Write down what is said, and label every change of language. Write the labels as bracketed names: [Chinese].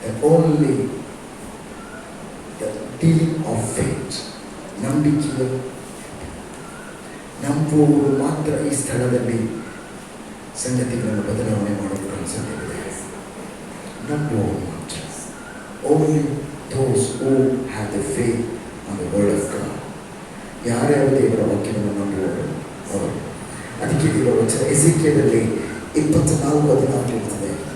[English] only the dealing of faith, [Kannada] ನಂಬಿಕೆಯ ನಂಬುವವರು ಮಾತ್ರ ಈ ಸ್ಥಳದಲ್ಲಿ ಸಂಗತಿಗಳನ್ನು ಬದಲಾವಣೆ ಮಾಡೋದಕ್ಕೆ ಸಾಧ್ಯವಿದೆ. ನಂಬುವವರು ಮಾತ್ರ. [English] Only those who have the faith on the word of God. [Kannada] ಯಾರ್ಯಾರು ದೇವರ ವಾಕ್ಯವನ್ನು ನಂಬುವವರು ಅವರು. ಅದಕ್ಕೆ ದೇವರ ವಚನ ಎಸೆಕಿಯೇಲಲ್ಲಿ 24:14 ಇರ್ತದೆ.